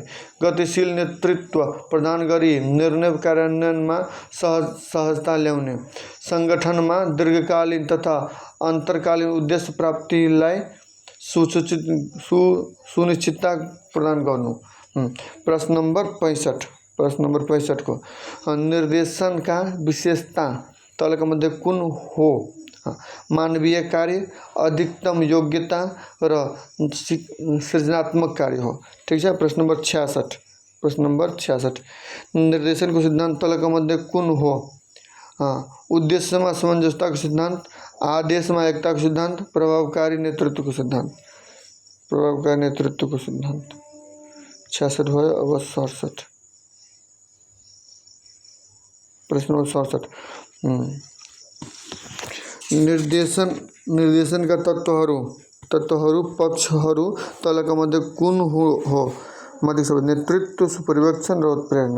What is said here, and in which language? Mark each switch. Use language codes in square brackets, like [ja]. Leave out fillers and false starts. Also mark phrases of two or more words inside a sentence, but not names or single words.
[ne] गतिशील नेतृत्व प्रदान गरी निर्णय कार्यान्वयनमा सहजता ल्याउने। संगठनमा दीर्घकालीन तथा अन्तर्कालीन उद्देश्य प्राप्तिलाई सुनिश्चितता प्रदान गर्नु। प्रश्न नंबर 65। प्रश्न नंबर 65 को निर्देशन का विशेषता तलका मध्ये कुन हो? मानवीय कार्य, अधिकतम योग्यता र सृजनात्मक कार्य हो। [hi] ठीक है। [ne] प्रश्न नंबर 66। प्रश्न नंबर 66। निर्देशन को सिद्धांत तलका मध्ये कुन हो? उद्देश्य में समंजसता को सिद्धांत, आदेश में एकता को सिद्धांत, प्रभावकारी नेतृत्व को सिद्धांत। प्रभावकारी नेतृत्व को सिद्धांत। 66 भयो। अब 67। प्रश्न नंबर 67। निर्देशन का तत्वहरू पक्षहरू तलका मध्ये कुन हो? मध्य शब्द नेतृत्व, सुपरिवेक्षण र उत्प्रेरणा।